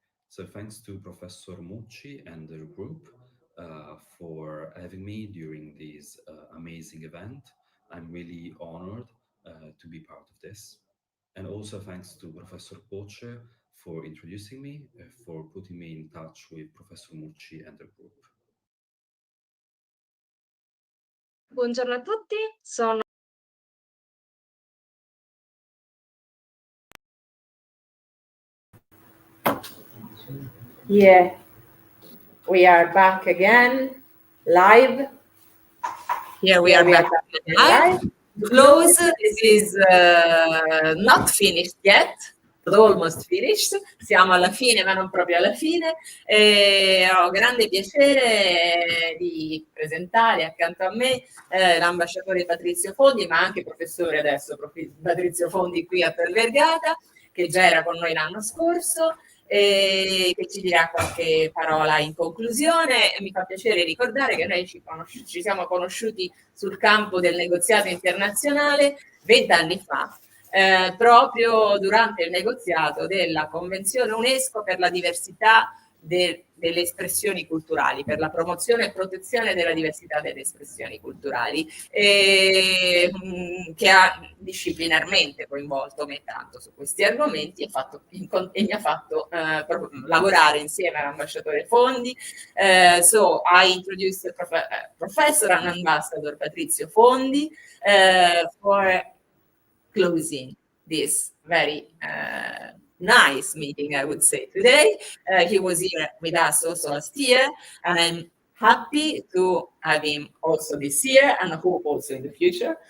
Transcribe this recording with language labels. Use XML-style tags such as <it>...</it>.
<en>So thanks to Professor Mucci and the group for having me during this amazing event. I'm really honored to be part of this. And also thanks to Professor Poce for introducing me, for putting me in touch with Professor Mucci and the group.</en> <it>Buongiorno a tutti, sono</it> <en>Yeah, we are back again, live. Here we are back live. Close. This is not finished yet, but almost finished.</en> <it>Siamo alla fine, ma non proprio alla fine. E ho grande piacere di presentare accanto a me l'ambasciatore Patrizio Fondi, ma anche professore adesso, Patrizio Fondi qui a Tor Vergata, che già era con noi l'anno scorso, e che ci dirà qualche parola in conclusione. Mi fa piacere ricordare che noi ci siamo conosciuti sul campo del negoziato internazionale 20 anni fa, proprio durante il negoziato della Convenzione UNESCO per la diversità delle espressioni culturali, per la promozione e protezione della diversità delle espressioni culturali, che ha disciplinarmente coinvolto me tanto su questi argomenti e mi ha fatto lavorare insieme all'ambasciatore Fondi.</it> <en>So I introduced Professor and Ambassador Patrizio Fondi for closing this very nice meeting, I would say, today. He was here with us also last year, and I'm happy to have him also this year, and I hope also in the future.</en>